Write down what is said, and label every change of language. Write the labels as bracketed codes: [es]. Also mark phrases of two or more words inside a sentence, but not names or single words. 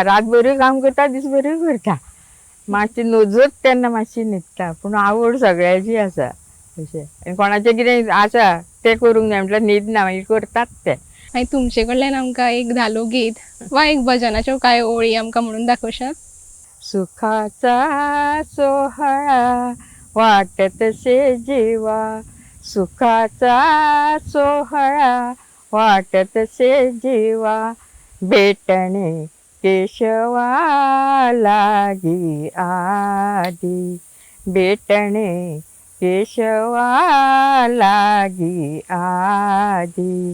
[kok] रातभरूय काम करता, दीसभरूय करता. मातशी नजत तेन्ना मातशी न्हिदता, पूण आवड सगळ्याची आसा अशें. आनी कोणाचें कितें आसा तें करूंक जाय म्हटल्यार न्हीद ना, मागीर करतात तें. आनी तुमचे कडल्यान आमकां एक धालो गीत वा एक भजनाच्यो कांय ओळी आमकां म्हणून दाखोवशात? [mr] सुखाचा सोहळा वाटतसे जीवा, सुखाचा सोहळा वाटतसे जीवा, भेटणे केशवा लागी आदी, भेटणे केशवा लागी आदी.